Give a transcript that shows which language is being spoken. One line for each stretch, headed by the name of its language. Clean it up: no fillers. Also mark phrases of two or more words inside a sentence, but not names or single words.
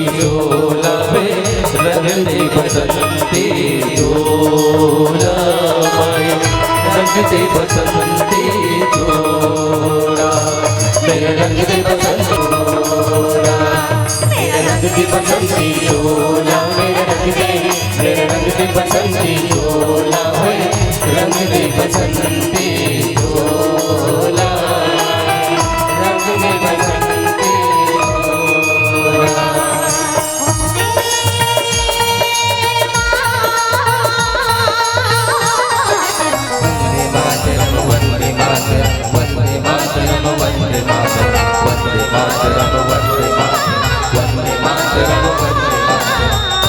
Hindi: चोला मेरा रंग दे बसंती चोला, माया रंग दे बसंती चोला, मेरा रंग दे बसंती चोला, मेरा रंग दे बसंती चोला, मेरा रंग दे, मेरा रंग दे बसंती चोला, रंग दे बसंती चोला, रंग दे बसंती चोला।
Sanskrit: वंदे मातरम वंदे मातरम वंदे मातरम वंदे मातरम वंदे मातरम वंदे मातरम वंदे मातरम वंदे मातरम।